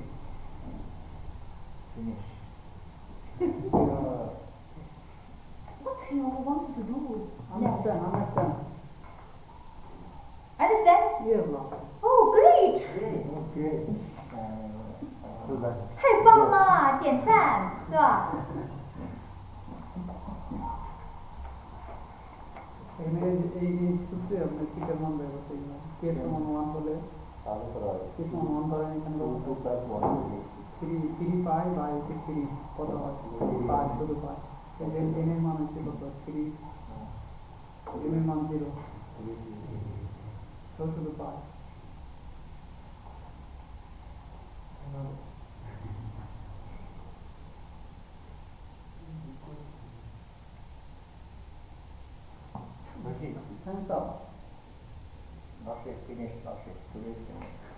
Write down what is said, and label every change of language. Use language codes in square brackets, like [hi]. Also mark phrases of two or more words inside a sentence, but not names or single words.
[en] Finish. What you want to do? Understand. Understand? Yes, Lord. Oh, great! Okay. So that. [zh] 太棒了，点赞是吧？ [bn] এই সূত্রে আপনার থিটার মান বের করতে গেলাম কে সমান 1 হলে কে সমান 1 ধরেন এখানে 3 পাই বাই 3 কত হয় পাই শুধু পাই এদের n এর মান হচ্ছে কত 3 m এর মান 0 তো শুধু পাই [en] Okay. Hands up. Okay, finish. Today's finish.